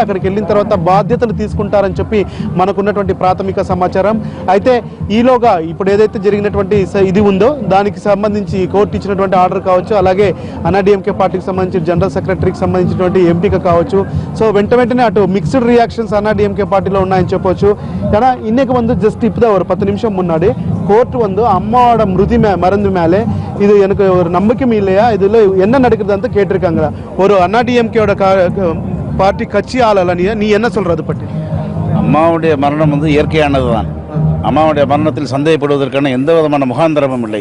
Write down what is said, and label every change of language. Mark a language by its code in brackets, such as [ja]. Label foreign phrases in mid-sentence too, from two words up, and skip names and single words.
[te] అక్కడికి వెళ్ళిన తర్వాత బాధ్యతలు తీసుకుంటారని చెప్పి మనకున్నటువంటి ప్రాథమిక సమాచారం. అయితే ఈలోగా ఇప్పుడు ఏదైతే జరిగినటువంటి ఇది ఉందో దానికి సంబంధించి కోర్టు ఇచ్చినటువంటి ఆర్డర్ కావచ్చు, అలాగే అన్నాడీఎంకే పార్టీకి సంబంధించి జనరల్ సెక్రటరీకి సంబంధించినటువంటి ఎంపిక కావచ్చు, సో వెంటనే అటు [en] mixed reactions [te] అన్నాడీఎంకే పార్టీలో ఉన్నాయని చెప్పొచ్చు. [ta] ஏன்னா இன்னைக்கு வந்து ஜஸ்ட் இப்போதான் ஒரு 10 நிமிஷம் முன்னாடி கோர்ட் வந்து அம்மாவோட மருந்து மேலே இது எனக்கு ஒரு நம்பிக்கை இல்லையா, இதில் என்ன நடக்குதுன்னு கேட்டிருக்காங்க. ஒரு அண்ணாடிஎம்கேயோட பார்ட்டி கட்சி ஆளல நீ என்ன சொல்ற அதை பற்றி? அம்மாவுடைய மரணம் வந்து இயற்கையானது தான். அம்மாவுடைய மரணத்தில் சந்தேகப்படுவதற்கான எந்த விதமான முகாந்திரமும் இல்லை.